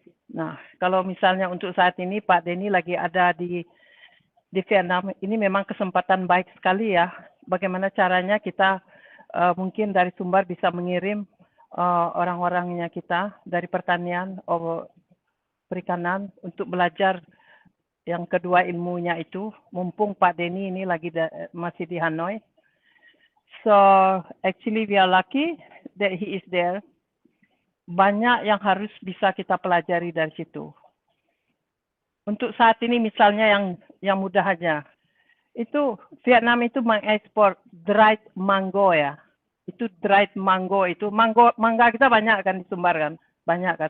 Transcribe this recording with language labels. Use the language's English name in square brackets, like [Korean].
[Indonesian] Nah, kalau misalnya untuk saat ini Pak Denny lagi ada di Vietnam, ini memang kesempatan baik sekali ya. Bagaimana caranya kita mungkin dari Sumbar bisa mengirim orang-orangnya kita dari pertanian, perikanan untuk belajar yang kedua ilmunya itu. Mumpung Pak Denny ini lagi masih di Hanoi. [English] So actually we are lucky that he is there. [Indonesian] Banyak yang harus bisa kita pelajari dari situ. Untuk saat ini misalnya yang mudah aja, itu Vietnam itu mengekspor dried mango ya. Itu dried mango itu mangga kita banyak kan di Sumbar kan, banyak kan.